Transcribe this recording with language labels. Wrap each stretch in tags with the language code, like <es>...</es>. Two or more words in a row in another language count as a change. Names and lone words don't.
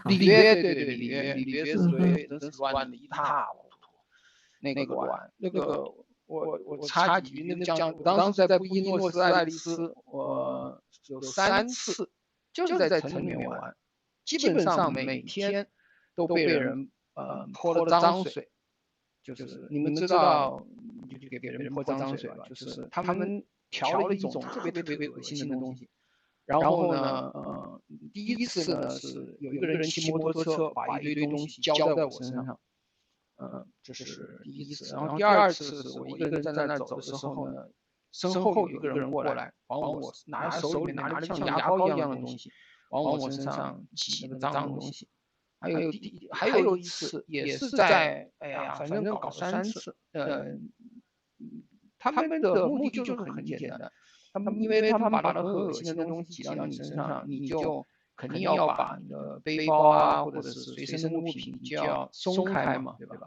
<zh>里約是亂的一塌糊塗，那個亂，那個我插幾句，我當時在布宜諾斯艾利斯，我有3次就是在城裡面玩，基本上每天都被人潑了髒水，就是你們知道，就給別人潑髒水吧，就是他們調了一種特別惡心的東西。然後呢，第一次呢是有一個人騎摩托車把一堆東西澆在我身上，這是第一次。然後第二次是我一個人在那走的時候呢，身後有一個人過來，往我手裡面拿了像牙膏一樣的東西，往我身上擠那個髒的東西。還有一次也是在，反正搞3次， 他们的目的就是很简单，因为他们把那很恶心的东西挤到你身上，你就肯定要把你的背包啊或者是随身的物品就要松开嘛，对吧？</zh>